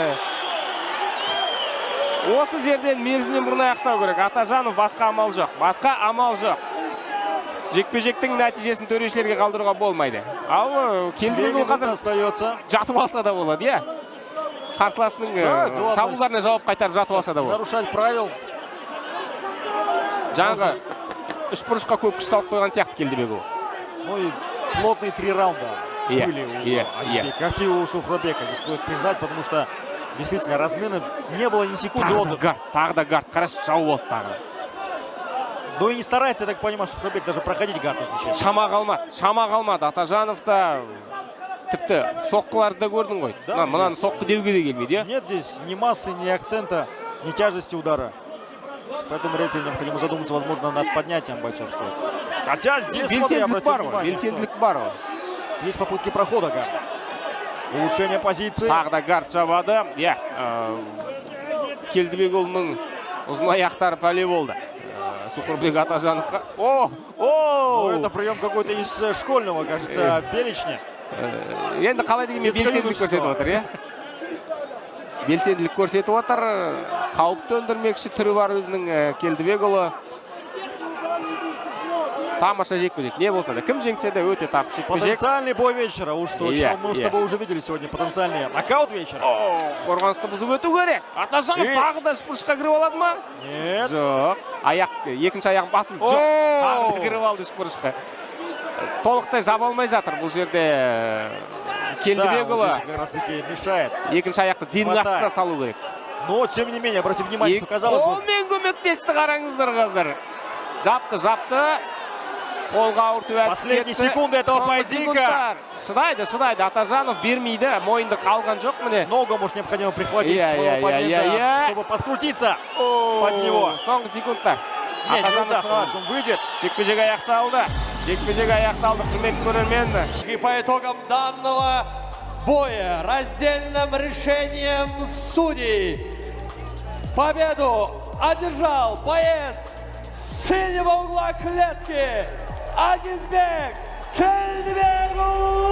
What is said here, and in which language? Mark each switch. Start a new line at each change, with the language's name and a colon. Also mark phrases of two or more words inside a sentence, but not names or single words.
Kazakh: Осы жерден мерзімнен бұрын аяқтау керек. Атажанов басқа амал жоқ. Басқа амал жоқ. Жекпе-жектің нәтижесін төрешілерге қалдыруға болмайды. Ал Келдібекұлы қазір
Russian: остается.
Kazakh: жатып алса да болады, иә. Қарсыласының шабуылдарына жауап қайтарып жатып алса да болады.
Russian: Нарушать правил.
Kazakh: Жаңағы үш бұрышқа көп күш салып қойған сияқты Келдібекұлы.
Russian: Ну и плотные 3 раунда были у Азизбека, как и у Сухробека. Здесь стоит признать, потому что действительно размена не было ни секунды отдыха.
Kazakh: Тағы да гард. Қараш жау болды тағы.
Russian: Ну и не старается, я так понимаю, Сухробек даже проходить гард, если честно.
Kazakh: Шама қалмады. Атажанов та тіпті соққыларды да көрдің ғой. Мұнаны соққы деуге де келмейді, иә?
Russian: Нет здесь ни массы, ни акцента, ни тяжести удара. Поэтому рейтинг необходимо задуматься, возможно, над поднятием бойцов стоит. Хотя здесь, смотри, обратите внимание,
Kazakh: белсенділік бар ғой.
Russian: есть попытки прохода гарда. Улучшение позиции.
Kazakh: Тағы да гард жабады. Иә, Келдібекұлының ұзын аяқтары пәле болды. Сухорбек Атажановқа.
Russian: Ну, это прием какой-то из школьного, кажется, перечня.
Kazakh: Енді қалай дегенмен белсенділік көрсетіп отыр, иә? Белсенділік көрсетіп отыр. Қауіп төндірмекші түрі бар өзінің Келдібекұлы. Тамаша жекпе-жек. Не болса да, кім жеңсе де өте тартыс жекпе-жек.
Russian: Потенциальный бой вечера. Уж точно мы с тобой уже видели сегодня потенциальный нокаут вечера.
Kazakh: Қорғанысты бұзып өту керек. Атажанов тағы да шпұрышқа кіріп алады ма?
Russian: Нет.
Kazakh: Жоқ. Екінші аяқ басым. Жоқ. Тағы да кіріп алды шпұрышқа. Толықтай жаба алмай жатыр бұл жерде Келдібекұлы.
Russian: Как раз таки мешает.
Kazakh: Екінші аяқты тиынның астына салу керек.
Russian: Но, тем не менее, обратите внимание, что казалось бы...
Kazakh: Қолмен көмектесті, қараңыздар қазір. Жапты. Қолға ауыртып әтіп кетті.
Russian: Последние секунды этого поединка.
Kazakh: Шыдайды. Атажанов бермейді. Мойынды қалған жоқ міне.
Russian: Ногу, может, необходимо прихватить своего оппонента, чтобы подкрутиться под него.
Kazakh: Соңғы секундтар.
Russian: Нет, не удастся, он выйдет.
Kazakh: Жекпе-жек аяқталды. Құрметті көрермен.
Russian: И по итогам данного боя раздельным решением судей победу одержал боец синего угла клетки Азизбек Келдібекұлы.